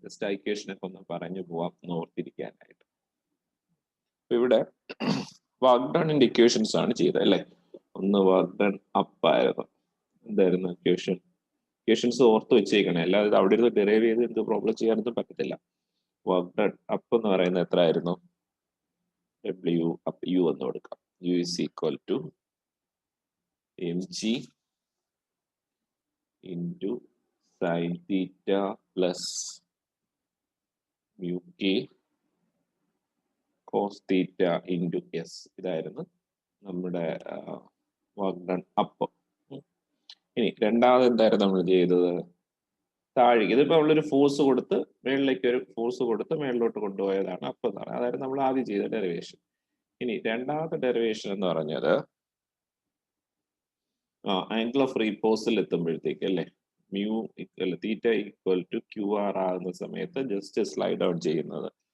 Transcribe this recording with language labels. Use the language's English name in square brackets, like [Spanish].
[Malayalam] Just ആ ഇക്വേഷനൊക്കെ ഒന്ന് പറഞ്ഞു പോവാം ഓർത്തിരിക്കാനായിട്ട്. ഇവിടെ വർക്ക് ഡണിന്റെ ഇക്വേഷൻസ് ആണ് ചെയ്തത് അല്ലെ? ഒന്ന് വർക്ക് ഡൺ അപ്പ് ആയിരുന്നു. എന്തായിരുന്നു ഇക്വേഷൻസ് ഓർത്ത് വെച്ചേക്കണേ, അല്ലാതെ അവിടെ ഇരുന്ന് ഡെറൈവ് ചെയ്ത് എന്ത് പ്രോബ്ലം ചെയ്യാനൊന്നും പറ്റത്തില്ല. വർക്ക് ഡൺ അപ്പ് എന്ന് പറയുന്നത് എത്രയായിരുന്നു? W അപ്പ് U എന്ന് കൊടുക്കാം. [English] U is equal to mg into sin theta plus mu k cos theta into s. [Malayalam] ഇതായിരുന്നു നമ്മുടെ വർക്ക് ഡൺ അപ്പ്. ഇനി രണ്ടാമത് എന്തായിരുന്നു നമ്മൾ ചെയ്തത്? താഴേക്ക്, ഇതിപ്പോ നമ്മളൊരു ഫോഴ്സ് കൊടുത്ത് മേളിലേക്ക് ഒരു ഫോഴ്സ് കൊടുത്ത് മേളിലോട്ട് കൊണ്ടുപോയതാണ് അപ്പ് എന്ന് പറയുന്നത്. അതായത് നമ്മൾ ആദ്യം ചെയ്ത ഡെറിവേഷൻ. ഇനി രണ്ടാമത്തെ ഡെറിവേഷൻ എന്ന് പറഞ്ഞത് ആംഗിൾ ഓഫ് റീപോസിൽ എത്തുമ്പോഴത്തേക്ക് അല്ലെ, mu theta equal to QR ആകുന്ന സമയത്ത് ജസ്റ്റ് സ്ലൈഡ് ഔട്ട് ചെയ്യുന്നത്.